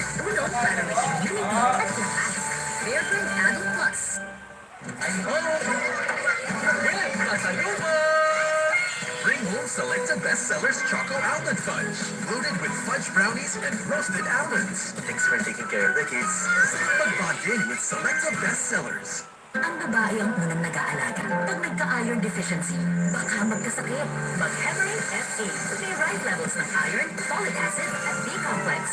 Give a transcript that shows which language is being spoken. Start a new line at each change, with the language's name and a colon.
Filipino: Tulong para may immunity at lakas. Bear Bread Adult Plus.
English: Bring home Selecta Bestsellers Choco Almond Fudge, loaded with fudge brownies and roasted almonds. Thanks for taking care of the kids.
Filipino: Mag-bond in with Selecta Bestsellers. Ang babae ang unang nag-aalaga. Pag nagka-iron deficiency, baka magkasakit. Mag-Hemorrhage FA. May right levels ng iron, folic acid, at B-complex.